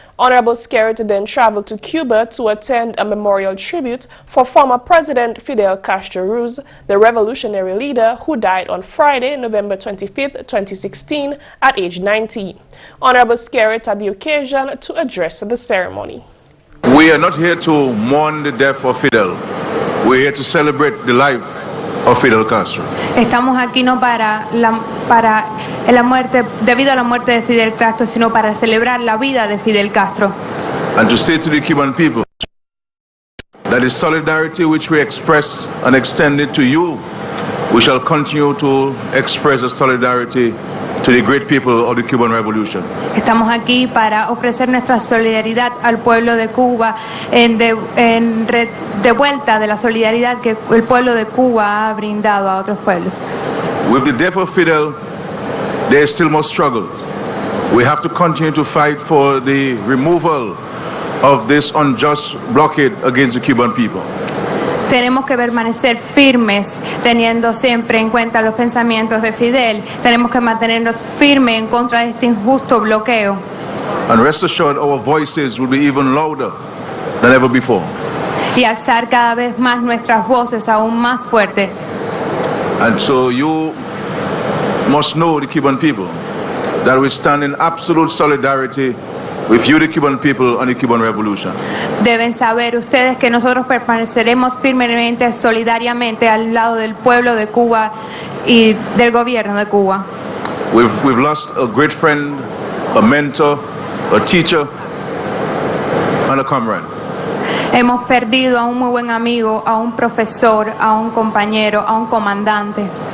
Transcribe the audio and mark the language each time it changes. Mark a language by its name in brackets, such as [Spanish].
[English] Honorable Skerrit then traveled to Cuba to attend a memorial tribute for former President Fidel Castro, the revolutionary leader who died on Friday, November 25, 2016, at age 90. Honorable Skerrit had the occasion to address the ceremony. We are not here to mourn the death of Fidel. We're here to celebrate the life of Fidel Castro. [Spanish] Estamos aquí no para la muerte, debido a la muerte de Fidel Castro, sino para celebrar la vida de Fidel Castro. [English] And to say to the Cuban people that the solidarity which we express and extend it to you, we shall continue to express the solidarity to the great people of the Cuban Revolution. [Spanish] Estamos aquí para ofrecer nuestra solidaridad al pueblo de Cuba de vuelta de la solidaridad que el pueblo de Cuba ha brindado a otros pueblos. [English] With the death of Fidel, there is still more struggle. We have to continue to fight for the removal of this unjust blockade against the Cuban people. [Spanish] Tenemos que permanecer firmes, teniendo siempre en cuenta los pensamientos de Fidel. Tenemos que mantenernos firmes en contra de este injusto bloqueo. [English] And rest assured, our voices will be even louder than ever before. [Spanish] Y alzar cada vez más nuestras voces aún más fuerte. [English] And so you must know, the Cuban people, that we stand in absolute solidarity with you, the Cuban people, and the Cuban Revolution. [Spanish] Deben saber ustedes que nosotros permaneceremos firmemente, solidariamente al lado del pueblo de Cuba y del gobierno de Cuba. [English] We've lost a great friend, a mentor, a teacher, and a comrade. [Spanish] Hemos perdido a un muy buen amigo, a un profesor, a un compañero, a un comandante.